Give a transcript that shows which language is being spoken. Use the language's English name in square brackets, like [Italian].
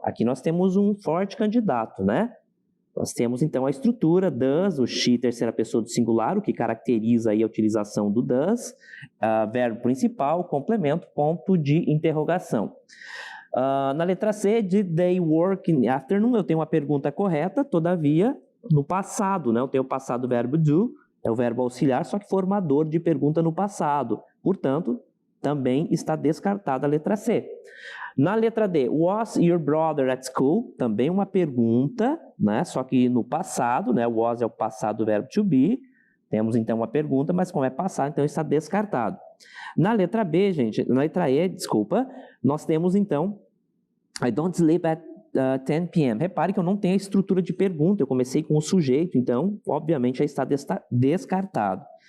[Portuguese] Aqui nós temos um forte candidato, né? Nós temos então a estrutura does, o she, terceira pessoa do singular, o que caracteriza aí a utilização do does, verbo principal, complemento, ponto de interrogação. Na letra C, [English] did they work in the afternoon? [Portuguese] Eu tenho uma pergunta correta, todavia, no passado, né? Eu tenho o passado verbo do, é o verbo auxiliar, só que formador de pergunta no passado. Portanto, também está descartada a letra C. Na letra D, [English] was your brother at school? [Portuguese] Também uma pergunta, né? Só que no passado, né? Was é o passado do verbo to be. Temos então uma pergunta, mas como é passado, então está descartado. Na letra B, gente, na letra E, desculpa, nós temos então [English] I don't sleep at 10 p.m. [Portuguese] Repare que eu não tenho a estrutura de pergunta, eu comecei com o sujeito, então, obviamente, já está descartado.